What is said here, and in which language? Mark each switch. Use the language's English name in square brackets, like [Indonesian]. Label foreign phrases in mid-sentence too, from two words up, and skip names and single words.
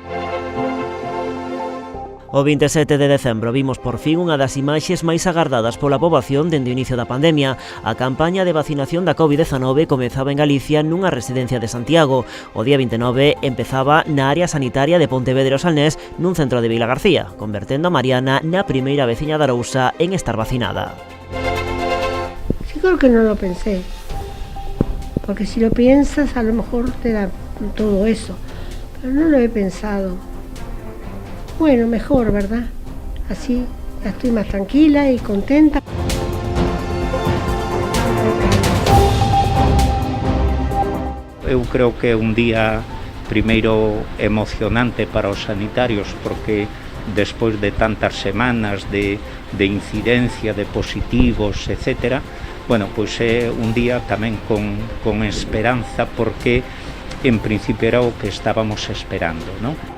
[Galician] O 27 de decembro vimos por fin unha das imaxes máis agardadas pola poboación dende o inicio da pandemia. A campaña de vacinación da COVID-19 comezaba en Galicia nunha residencia de Santiago. O día 29 empezaba na área sanitaria de Pontevedra e Salnés nun centro de Vilagarcía, convertendo a Mariana na primeira veciña de Arousa en estar vacinada. [Spanish] Sí, creo que no lo pensé, porque si lo piensas a lo mejor te da todo eso, pero no lo he pensado. Bueno, mejor, ¿verdad? Así ya estoy más tranquila y contenta. [Galician] Eu creo que é un día primeiro emocionante para os sanitarios, porque despois de tantas semanas de incidencia, de positivos, etc., bueno, pois é un día tamén con esperanza, porque en principio era o que estábamos esperando, non?